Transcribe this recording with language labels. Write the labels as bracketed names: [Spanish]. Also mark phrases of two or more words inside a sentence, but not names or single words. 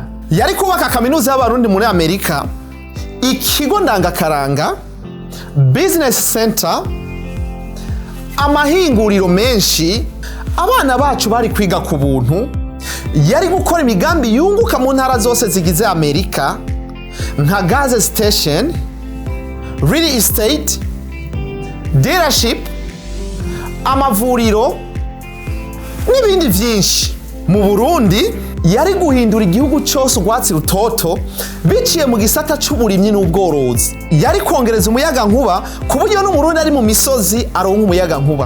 [Rundi] Yari kubaka kaminuza y'abarundi muri Amerika, ikigo ndangakaranga, [English] business center, [Rundi] amahinguriro menshi, abana bacu bari kwiga ku buntu. Yari gukora imigambi yunguka mu ntara zose zigize Amerika nka [English] gas station, real estate, dealership, [Rundi] amavuriro n'ibindi vyinshi. Mu Burundi yari guhindura igihugu cyose urwatsi rutoto biciye mu gisata c'uburimyi n'ubworozi. Yari kongereza umuyaga nkuba ku buryo n'umurundi ari mu misozi aronka umuyaga nkuba.